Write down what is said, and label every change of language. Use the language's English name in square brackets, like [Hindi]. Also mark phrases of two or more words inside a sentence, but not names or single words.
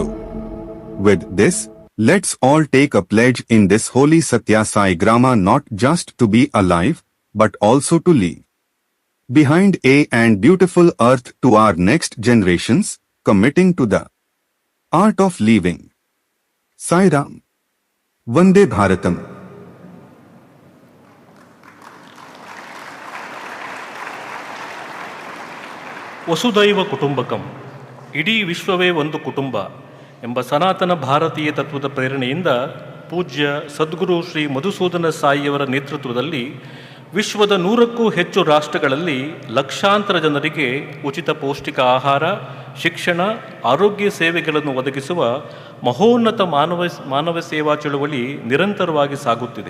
[English] With this, let's all take a pledge in this holy Satya Sai Grama, not just to be alive, but also to leave behind a and beautiful earth to our next generations, committing to the art of living. Sai Ram. [Sanskrit] वन्दे भारतम्. ವಸುದೈವ ಕುಟುಂಬಕಂ, [Kannada] ಇಡೀ ವಿಶ್ವವೇ ಒಂದು ಕುಟುಂಬ ಎಂಬ ಸನಾತನ ಭಾರತೀಯ ತತ್ವದ ಪ್ರೇರಣೆಯಿಂದ ಪೂಜ್ಯ ಸದ್ಗುರು ಶ್ರೀ ಮಧುಸೂದನ ಸಾಯಿಯವರ ನೇತೃತ್ವದಲ್ಲಿ ವಿಶ್ವದ 100ಕ್ಕೂ ಹೆಚ್ಚು ರಾಷ್ಟ್ರಗಳಲ್ಲಿ ಲಕ್ಷಾಂತರ ಜನರಿಗೆ ಉಚಿತ ಪೌಷ್ಟಿಕ ಆಹಾರ, ಶಿಕ್ಷಣ, ಆರೋಗ್ಯ ಸೇವೆಗಳನ್ನು ಒದಗಿಸುವ ಮಹೋನ್ನತ ಮಾನವ ಸೇವಾ ಚಳುವಳಿ ನಿರಂತರವಾಗಿ ಸಾಗುತ್ತಿದೆ.